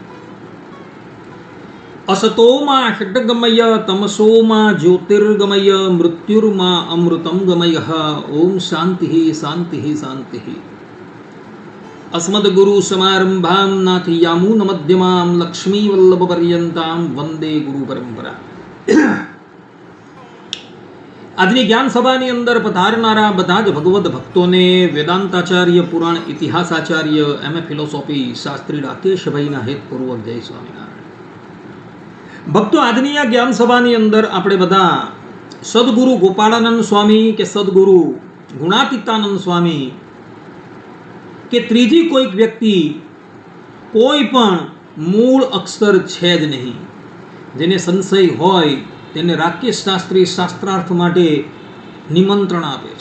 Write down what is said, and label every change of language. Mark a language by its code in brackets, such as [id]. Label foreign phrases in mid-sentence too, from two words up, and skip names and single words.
[sa] असतो मा षड्गमय तमसो मा ज्योतिर्गमय मृत्युर्मा अमृतं गमयः। ओम शान्तिः शान्तिः शान्तिः। अस्मद्गुरु समारंभां नाथयामुनमध्यमां लक्ष्मीवल्लभपर्यन्तां वंदे गुरु परंपरा। [gu] આજની જ્ઞાન સભાની અંદર પધારનારા બધા જ ભગવદ ભક્તોને વેદાંતાચાર્ય પુરાણ ઇતિહાસાચાર્ય [en] M.A. philosophy [gu] શાસ્ત્રી રાકેશભાઈના હેતપૂર્વક જય સ્વામિનારાયણ। ભક્તો, આજની આ જ્ઞાન સભાની અંદર આપણે બધા સદગુરુ ગોપાળાનંદ સ્વામી કે સદગુરુ ગુણાતીતાનંદ સ્વામી કે ત્રીજી કોઈક વ્યક્તિ કોઈ પણ મૂળ અક્ષર છે જ નહીં, જેને સંશય હોય તેને રાકેશ શાસ્ત્રી શાસ્ત્રાર્થ માટે નિમંત્રણ આપે છે।